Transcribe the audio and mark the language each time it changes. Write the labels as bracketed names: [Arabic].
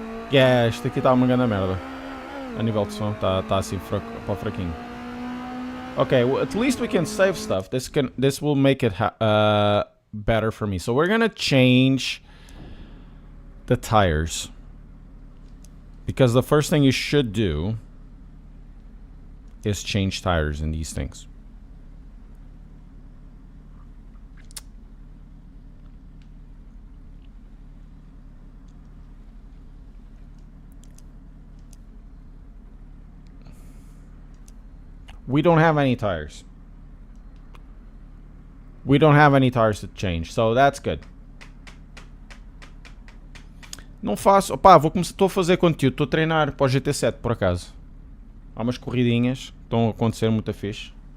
[Portuguese] Yeah, isto aqui tá uma grande merda. A nível de som tá assim fraquinho. [English] Okay, well, at least we can save stuff. This will make it better for me. So we're gonna change the tires, because the first thing you should do is change tires in these things. We don't have any tires. We don't have any tires to change, so that's good. [Portuguese] Não faço... Opá, estou a fazer conteúdo, estou a treinar para o GT7 por acaso. Há umas corridinhas que estão a acontecer muito fixe.